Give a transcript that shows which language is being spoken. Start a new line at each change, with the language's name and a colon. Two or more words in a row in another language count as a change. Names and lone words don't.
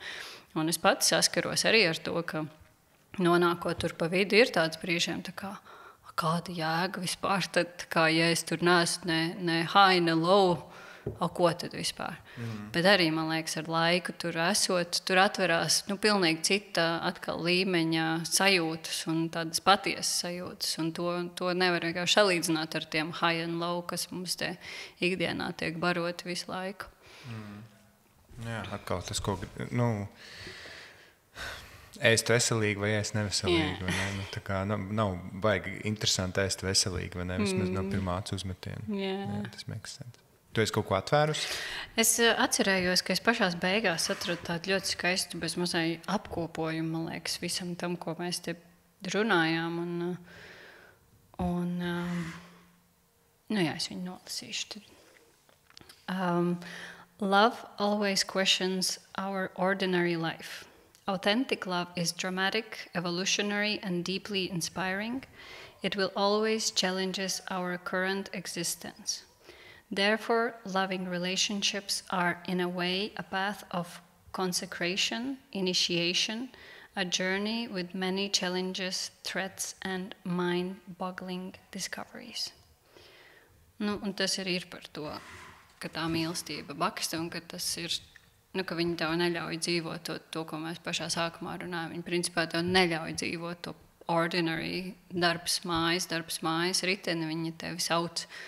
Latvian: Un es pats saskaros arī ar to, ka nonākot tur pa vidu, ir tāds brīžiem, kāda jēga vispār, tad kā, ja es tur neesmu ne high, ne low, ko tad vispār? Bet arī, man liekas, ar laiku tur esot, tur atverās pilnīgi cita atkal līmeņa sajūtas un tādas patiesas sajūtas, un to nevar vienkārši salīdzināt ar tiem
English: high and low,
Latvian: kas mums te ikdienā tiek baroti visu laiku. Jā, atkal tas, ko, ēst veselīgi vai ēst neveselīgi. Vai ne? Tā kā nav baigi interesanti ēst veselīgi, vai ne? Vismaz no pirmā acu uzmetiena. Jā, tas
English: makes sense.
Latvian: Tu esi kaut ko atvērusi? Es atcerējos, ka es pašās beigās atradu tādu ļoti skaistu bezmazai apkopojumu, man liekas, visam tam, ko mēs te runājām. Es viņu nolasīšu.
English: Love always questions our ordinary life. Authentic love is dramatic, evolutionary, and deeply inspiring. It will always challenge our current existence. Therefore, loving relationships are, in a way, a path of consecration, initiation, a journey with many challenges, threats, and mind-boggling discoveries.
Latvian: Un tas ir par to, ka tā mīlestība baksta un ka tas ir, ka viņi tev neļauj dzīvot to, ko mēs pašā sākumā runājam. Viņi principā tev neļauj dzīvot to ordinary darbs mājas riteni, viņi tevi sauc.